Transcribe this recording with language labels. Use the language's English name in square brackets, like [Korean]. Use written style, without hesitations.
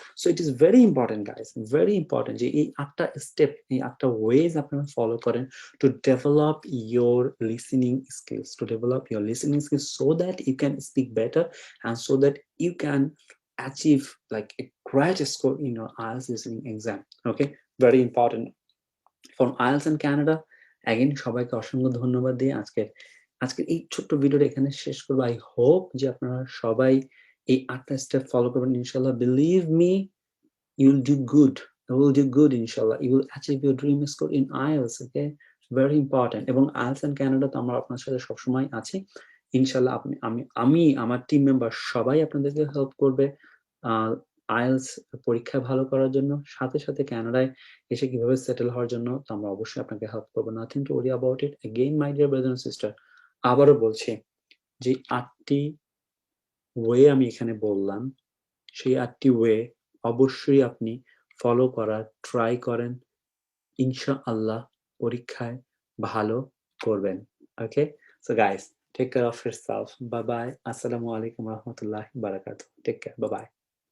[English] so it is very important guys, very important [Bangla] যে এই ৮টা স্টেপ, এই ৮টা ওয়েজ আপনারা ফলো করেন [English] To develop your listening skills, so that you can speak better and so that you can achieve like a great score in your IELTS listening exam. Okay, very important. [Bangla] From IELTS and Canada, again সবাইকে অসংখ্য ধন্যবাদ দিয়ে আজকের এই ছোট্ট ভিডিওটা এখানে শেষ করব। আই হোপ যে আপনারা সবাই এই 8টা স্টেপ ফলো করবেন ইনশাআল্লাহ। [English] Believe me, you will do good. You will do good inshallah. You will achieve your dream score in IELTS. Okay, very important. [Bangla] এবং IELTS and Canada তো আমরা আপনার সাথে সবসময় আছি ইনশাল্লাহ। আমি আমার টিম মেম্বার সবাই আপনাদেরকে হেল্প করবে আইএলস পরীক্ষায় ভালো করার জন্য, সাথে কানাডায় এসে কিভাবে সেটেল হওয়ার জন্য। তো আমরা অবশ্যই আপনাকে হেল্প করবো। [English] Nothing to worry about it. Again my dear brother and sister, [Bangla] আবারও বলছি যে 8টি ওয়ে আমি এখানে বললাম, সেই 8টি ওয়ে অবশ্যই আপনি ফলো করার ট্রাই করেন। ইনশাআল্লাহ পরীক্ষায় ভালো করবেন। [English] Okay, so guys, take care of yourself. Bye bye. [Arabic] Assalamu alaikum warahmatullahi wabarakatuh. [English] Take care. Bye bye.